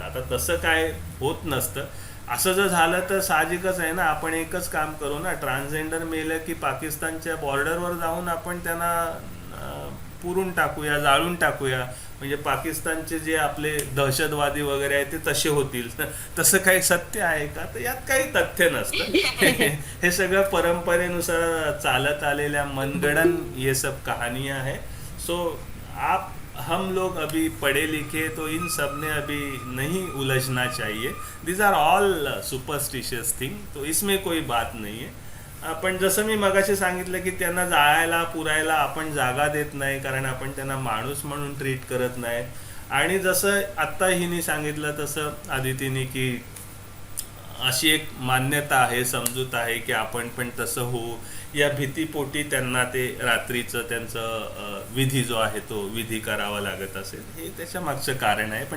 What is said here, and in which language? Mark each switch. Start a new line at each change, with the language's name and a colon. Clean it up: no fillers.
Marathi: आता तसं काय होत नसतं. असं जर झालं तर साहजिकच आहे ना, आपण एकच काम करू ना, ट्रान्सजेंडर मेलं की पाकिस्तानच्या बॉर्डरवर जाऊन आपण त्यांना पुरून टाकूया, जाळून टाकूया, म्हणजे पाकिस्तानचे जे आपले दहशतवादी वगैरे आहेत ते तसे होतील. तसं काही सत्य आहे का? तर यात काही तथ्य नसतं. हे सगळं परंपरेनुसार चालत आलेल्या मनगणन
Hindi: ये सब कहानियां है. सो हम लोग अभी पढ़े लिखे तो इन सब में अभी नहीं उलझना चाहिए.
English: these are all superstitious thing,
Hindi: तो इसमें कोई बात नहीं है.
Marathi: पण जसं मी मगाशी सांगितलं की त्यांना जाळायला पुरायला आपण जागा देत नाही, कारण आपण त्यांना माणूस म्हणून ट्रीट करत नाही. आणि जसं आत्ता हिने सांगितलं तसं आदितीने की अशी एक मान्यता आहे, समजूत आहे की आपण पण तसं होऊ, या भीतीपोटी त्यांना ते रात्रीचं त्यांचं विधी जो आहे तो विधी करावा लागत असेल, हे त्याच्या मागचं कारण आहे.